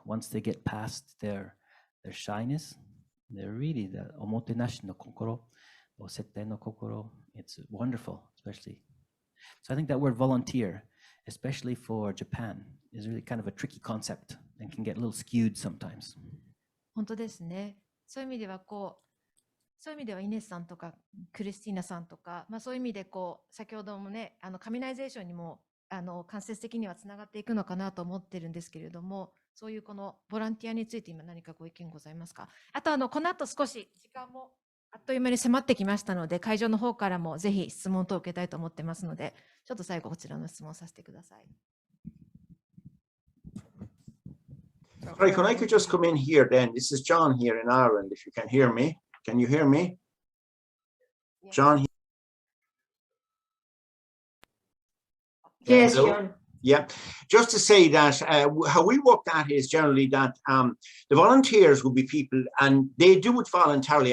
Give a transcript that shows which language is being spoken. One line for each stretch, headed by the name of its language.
English: Once they get past their shyness, they're really the
Japanese: omotenashi no kokoro,
English: or
Japanese: settai no kokoro.
English: It's wonderful, especially. So I think that word volunteer, especially for Japan, is really kind of a tricky concept and can get a little skewed sometimes.
Japanese: 本当ですね。そういう意味ではそういう意味ではイネスさんとかクリスティーナさんとか、そういう意味で先ほどもね、カミナイゼーションにも間接的にはつながっていくのかなと思ってるんですけれども、そういうこのボランティアについて今何かご意見ございますか？あとこの後少し時間もあっという間に迫ってきましたので、会場の方からもぜひ質問等を受けたいと思ってますので、ちょっと最後こちらの質問させてください。
English: Right, can I could just come in here then? This is John here in Ireland, if you can hear me. Can you hear me? John? Yes, Hello? John. Yeah, just to say that how we work that is generally that the volunteers will be people, and they do it voluntarily.